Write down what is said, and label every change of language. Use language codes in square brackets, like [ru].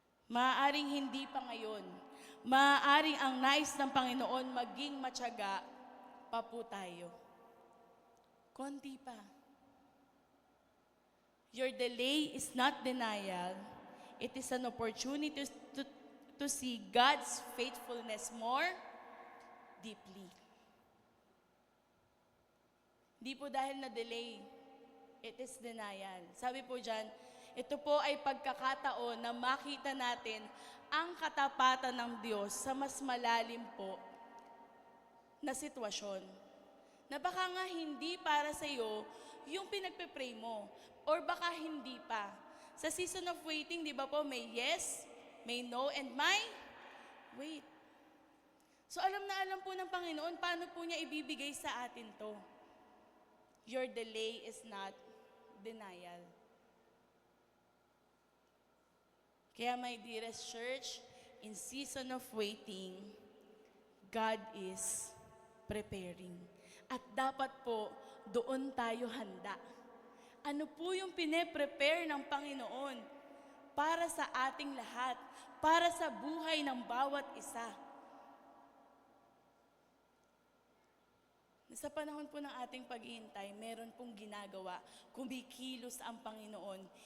[tl] Maaaring hindi pa ngayon. Maaaring ang nais ng Panginoon maging matyaga pa po tayo. Konti pa. [en] Your delay is not denial. It is an opportunity to see God's faithfulness more deeply. [tl] Di po dahil na delay, [en] it is denial. [tl] Sabi po dyan, ito po ay pagkakataon na makita natin ang katapatan ng Diyos sa mas malalim po na sitwasyon. Na baka nga hindi para sa iyo yung pinagpe-pray mo, or baka hindi pa. Sa [en] season of waiting, [tl] di ba po, may yes, may no, and may wait. So alam na alam po ng Panginoon paano po niya ibibigay sa atin to. [en] Your delay is not denial. Kaya my dearest church, in season of waiting, God is preparing. [tl] At dapat po, doon tayo handa. Ano po yung pine-prepare ng Panginoon para sa ating lahat, para sa buhay ng bawat isa? Sa panahon po ng ating paghihintay, meron pong ginagawa, kumikilos ang Panginoon.